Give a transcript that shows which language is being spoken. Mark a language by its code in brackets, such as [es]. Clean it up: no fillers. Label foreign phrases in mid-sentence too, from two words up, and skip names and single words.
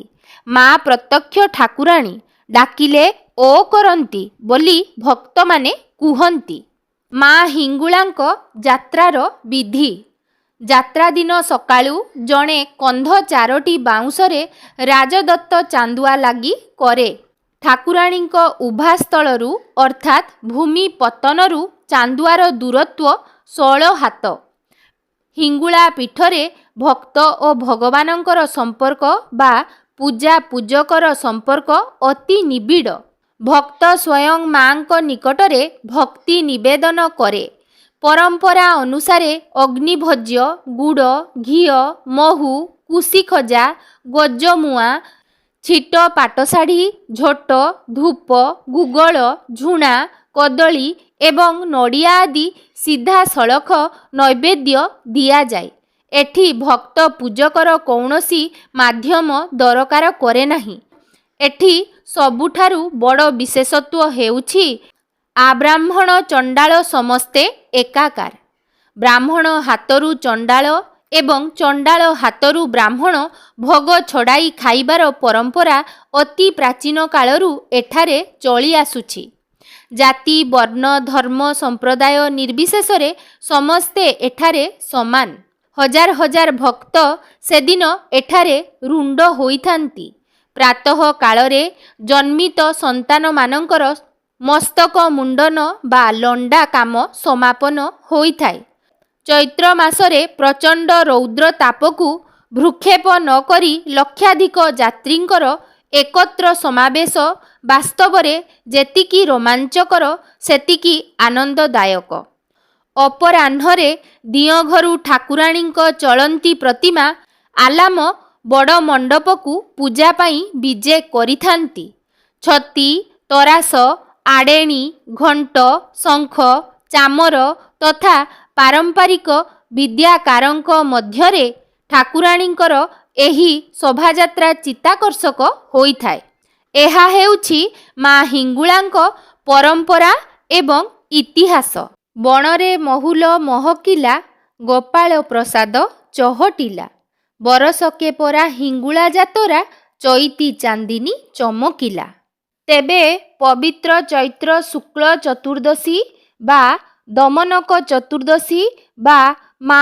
[or] ମାଁ ପ୍ରତ୍ୟକ୍ଷ ଠାକୁରାଣୀ ଡାକିଲେ ଓ କରନ୍ତି ବୋଲି ଭକ୍ତ ମାନେ କୁହନ୍ତି। ମାଁ ହିଙ୍ଗୁଳାଙ୍କ ଯାତ୍ରାର ବିଧି। ଯାତ୍ରା ଦିନ ସକାଳୁ ଜଣେ କନ୍ଧ 4ଟି ବାଉଁଶରେ ରାଜଦତ୍ତ ଚାନ୍ଦୁଆ ଲାଗି କରେ। ଠାକୁରାଣୀଙ୍କ ଉଭାସ୍ଥଳରୁ ଅର୍ଥାତ ଭୂମି ପତନରୁ ଚାନ୍ଦୁଆର ଦୂରତ୍ୱ 16 ହାତ। ହିଙ୍ଗୁଳା ପୀଠରେ ଭକ୍ତ ଔର ଭଗବାନଙ୍କର ସମ୍ପର୍କ ବା ପୂଜା ପୂଜକର ସମ୍ପର୍କ ଅତି ନିବିଡ଼। ଭକ୍ତ ସ୍ୱୟଂ ମାଁଙ୍କ ନିକଟରେ ଭକ୍ତି ନିବେଦନ କରେ। ପରମ୍ପରା ଅନୁସାରେ ଅଗ୍ନିଭୋଜ୍ୟ ଗୁଡ଼ ଘିଅ ମହୁ କୁଶି ଖଜା ଗଜାମୁଆ ଛିଟ ପାଟଶାଢ଼ୀ ଝୋଟ ଧୂପ ଗୁଗୁଳ ଝୁଣା କଦଳୀ ଏବଂ ନଡ଼ିଆ ଆଦି ସିଧା ସଡ଼ଖ ନୈବେଦ୍ୟ ଦିଆ ଯାଏ। ଏଠି ଭକ୍ତ ପୂଜକର କୌଣସି ମାଧ୍ୟମ ଦରକାର କରେ ନାହିଁ। ଏଠି ସବୁଠାରୁ ବଡ଼ ବିଶେଷତ୍ୱ ହେଉଛି ଆବ୍ରାହ୍ମଣ ଚଣ୍ଡାଳ ସମସ୍ତେ ଏକାକାର। ବ୍ରାହ୍ମଣ ହାତରୁ ଚଣ୍ଡାଳ ଏବଂ ଚଣ୍ଡାଳ ହାତରୁ ବ୍ରାହ୍ମଣ ଭୋଗ ଛଡ଼ାଇ ଖାଇବାର ପରମ୍ପରା ଅତି ପ୍ରାଚୀନ କାଳରୁ ଏଠାରେ ଚାଲି ଆସୁଛି। ଜାତି ବର୍ଣ୍ଣ ଧର୍ମ ସମ୍ପ୍ରଦାୟ ନିର୍ବିଶେଷରେ ସମସ୍ତେ ଏଠାରେ ସମାନ। ହଜାର ହଜାର ଭକ୍ତ ସେଦିନ ଏଠାରେ ରୁଣ୍ଡ ହୋଇଥାନ୍ତି। ପ୍ରାତଃ କାଳରେ ଜନ୍ମିତ ସନ୍ତାନ ମାନଙ୍କର ମସ୍ତକ ମୁଣ୍ଡନ ବା ଲଣ୍ଡା କାମ ସମାପନ ହୋଇଥାଏ। ଚୈତ୍ର ମାସରେ ପ୍ରଚଣ୍ଡ ରୌଦ୍ର ତାପକୁ ଭ୍ରୂକ୍ଷେପ ନ କରି ଲକ୍ଷାଧିକ ଯାତ୍ରୀଙ୍କର ଏକତ୍ର ସମାବେଶ ବାସ୍ତବରେ ଯେତିକି ରୋମାଞ୍ଚକର ସେତିକି ଆନନ୍ଦଦାୟକ। ଅପରାହ୍ନରେ ଦିଅ ଘରୁ ଠାକୁରାଣୀଙ୍କ ଚଳନ୍ତି ପ୍ରତିମା ଆଲାମ ବଡ଼ ମଣ୍ଡପକୁ ପୂଜା ପାଇଁ ବିଜେ କରିଥାନ୍ତି। ଛତି, ତରାସ, ଆଡେଣୀ, ଘଣ୍ଟ, ଶଙ୍ଖ, ଚାମର ତଥା ପାରମ୍ପରିକ ବାଦ୍ୟକାରଙ୍କ ମଧ୍ୟରେ ଠାକୁରାଣୀଙ୍କର ଏହି ଶୋଭାଯାତ୍ରା ଚିତ୍ତାକର୍ଷକ ହୋଇଥାଏ। ଏହା ହେଉଛି ମା ହିଙ୍ଗୁଳାଙ୍କ ପରମ୍ପରା ଏବଂ ଇତିହାସ। [spv] ବଣରେ ମହୁଲ ମହକିଲା, ଗୋପାଲ ପ୍ରସାଦ ଚହଟିଲା, ବରଷକେ ପରା ହିଙ୍ଗୁଳା ଯାତରା, ଚୈତି ଚାନ୍ଦିନି ଚମକିଲା। [or] ତେବେ ପବିତ୍ର ଚୈତ୍ର ଶୁକ୍ଳ ଚତୁର୍ଦ୍ଦଶୀ ବା ଦମନକ ଚତୁର୍ଦ୍ଦଶୀ ବା ମା